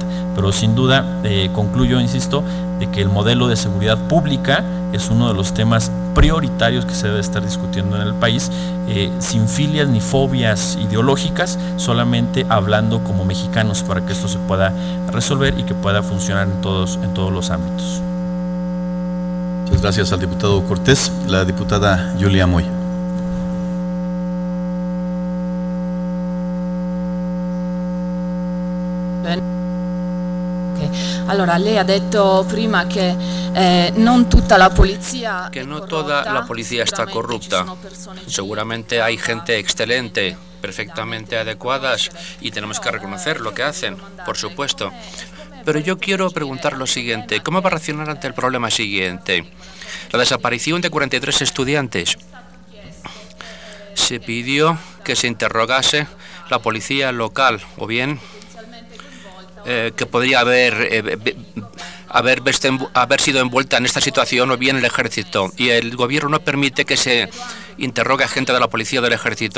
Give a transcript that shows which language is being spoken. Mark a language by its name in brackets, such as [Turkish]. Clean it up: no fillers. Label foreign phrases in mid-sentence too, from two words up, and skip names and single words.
[Spanish] Pero sin duda, concluyo, insisto, de que el modelo de seguridad pública es uno de los temas prioritarios que se debe estar discutiendo en el país, sin filias ni fobias ideológicas, solamente hablando como mexicanos para que esto se pueda resolver y que pueda funcionar en todos los ámbitos. Muchas gracias al diputado Cortés. La diputada Julia Moy. [Italian] Allora, lei ha detto prima che non tutta la policía [Spanish] que no toda la policía está corrupta. Seguramente hay gente excelente, perfectamente adecuadas, y tenemos que reconocer lo que hacen, por supuesto. Pero yo quiero preguntar lo siguiente: ¿cómo va a reaccionar ante el problema siguiente? La desaparición de 43 estudiantes. Se pidió que se interrogase la policía local, o bien que podría haber sido envuelta en esta situación, o bien el ejército, y el gobierno no permite que se interrogue a gente de la policía o del ejército.